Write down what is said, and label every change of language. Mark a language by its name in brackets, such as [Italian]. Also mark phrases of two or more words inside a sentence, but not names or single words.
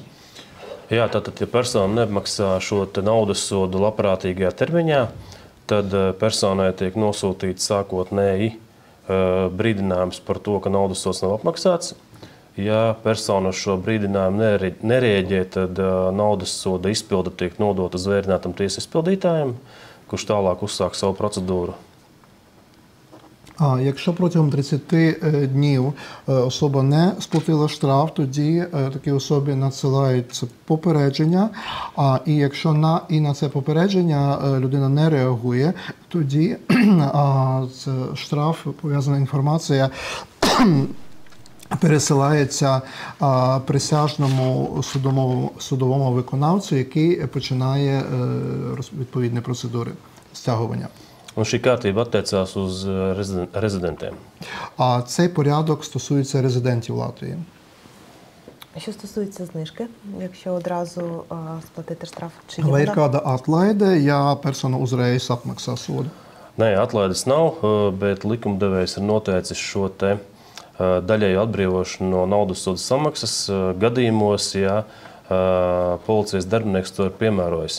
[Latvian] Jā, tātad, ja persona neapmaksā šo naudas sodu labprātīgajā termiņā, tad personai tiek nosūtīts sākotnēji brīdinājums par to, ka naudas sods nav apmaksāts. Ja persona uz šo brīdinājumu nereaģē, tad naudas soda izpilde tiek nodota zvērinātam tiesas izpildītājam, kurš tālāk uzsāk savu procedūru. [Ukrainian] Якщо протягом 30 днів особа не сплатила штраф, тоді такій особі надсилається попередження. І якщо на це попередження людина не реагує, тоді штраф, пов'язана інформація пересилається присяжному судовому виконавцю, який починає відповідні процедури стягування. [Latvian] Un šī kārtība attiecās uz rezidentiem. [Ukrainian] Цей порядок стосується резидентів Латвії. Що стосується знижки, якщо одразу сплатити штраф, чи [Latvian] Vai ir kāda atlaide, ja persona uzreiz apmaksā sodu? Nē, atlaides nav, bet likumdevējs ir noteicis šo te daļēju atbrīvošanu no naudas soda samaksas gadījumos, ja policijas darbinieks to ir piemērojis.